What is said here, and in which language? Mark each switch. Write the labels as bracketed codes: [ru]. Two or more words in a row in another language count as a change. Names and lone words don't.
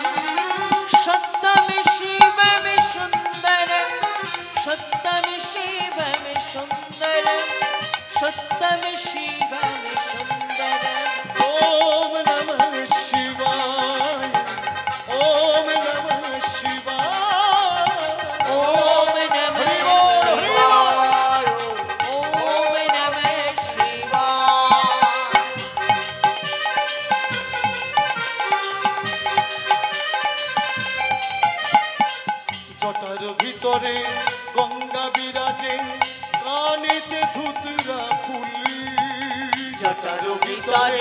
[sa] সত্যম শিবম সুন্দরম, সত্যম শিবম সুন্দরম, সত্যম শিবম সুন্দরম। ওম নমঃ শিবায়, ওম নমঃ শিবায়, ওম নমঃ [bn] হরি বল, হরি বল। [sa] শিবায়, ওম নমঃ শিবায়। [bn] জটার ভিতরে গঙ্গা বিরাজে, কানেতে ধুতরা ফুল, জটার ভিতরে